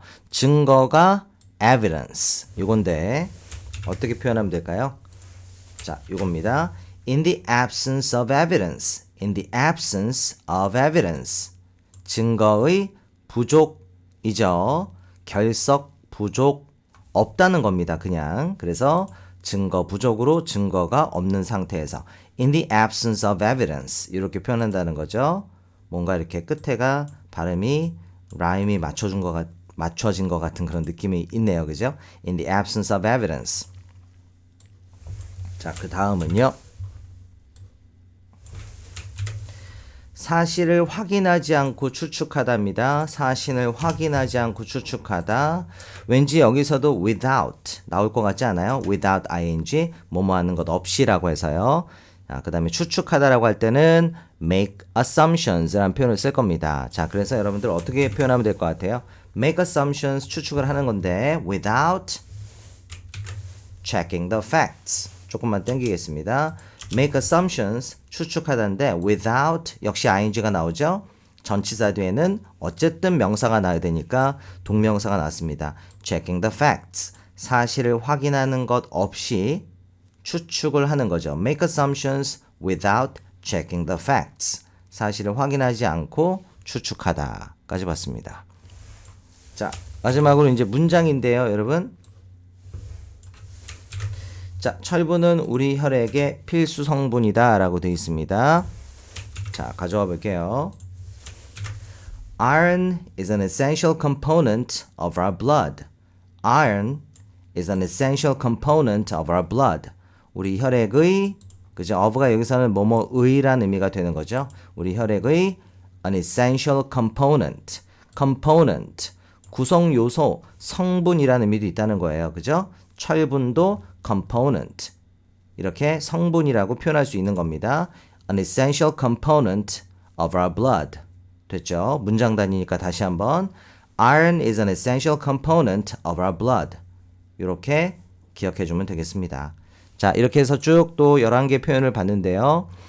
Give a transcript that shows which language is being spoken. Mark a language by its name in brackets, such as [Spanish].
[Korean] 증거가 evidence. 이건데 어떻게 표현하면 될까요? 자, 이겁니다. [English] In the absence of evidence. In the absence of evidence. [Korean] 증거의 부족이죠. 결석 부족 없다는 겁니다. 그냥. 그래서 증거 부족으로 증거가 없는 상태에서 [English] in the absence of evidence [Korean] 이렇게 표현한다는 거죠. 뭔가 이렇게 끝에가 발음이 라임이 맞춰진 것 같은 그런 느낌이 있네요. 그죠? [English] In the absence of evidence. [Korean] 자, 그 다음은요. 사실을 확인하지 않고 추측하다입니다. 사실을 확인하지 않고 추측하다. 왠지 여기서도 without 나올 것 같지 않아요? without ing, 뭐뭐 하는 것 없이라고 해서요. 자, 그 다음에 추측하다라고 할 때는 [English] make assumptions [Korean] 라는 표현을 쓸 겁니다. 자, 그래서 여러분들 어떻게 표현하면 될 것 같아요? [English] make assumptions, [Korean] 추측을 하는 건데 [English] without checking the facts. [Korean] 조금만 땡기겠습니다. [English] make assumptions, [Korean] 추측하다인데 without 역시 ing가 나오죠. 전치사 뒤에는 어쨌든 명사가 나와야 되니까 동명사가 나왔습니다. [English] checking the facts, [Korean] 사실을 확인하는 것 없이 추측을 하는 거죠. [English] make assumptions without checking the facts, [Korean] 사실을 확인하지 않고 추측하다까지 봤습니다. 자, 마지막으로 이제 문장인데요, 여러분. 자, 철분은 우리 혈액의 필수 성분이다 라고 되어 있습니다. 자, 가져와 볼게요. [English] Iron is an essential component of our blood. Iron is an essential component of our blood. [Korean] 우리 혈액의, 그죠? of가 여기서는 뭐뭐의라는 의미가 되는 거죠. 우리 혈액의 [English] an essential component. [Korean] component, 구성 요소, 성분이라는 의미도 있다는 거예요. 그죠? 철분도 component, 이렇게 성분이라고 표현할 수 있는 겁니다. [English] An essential component of our blood. [Korean] 됐죠? 문장 단위니까 다시 한번 [English] Iron is an essential component of our blood. [Korean] 이렇게 기억해 주면 되겠습니다. 자, 이렇게 해서 쭉 또 11개 표현을 봤는데요.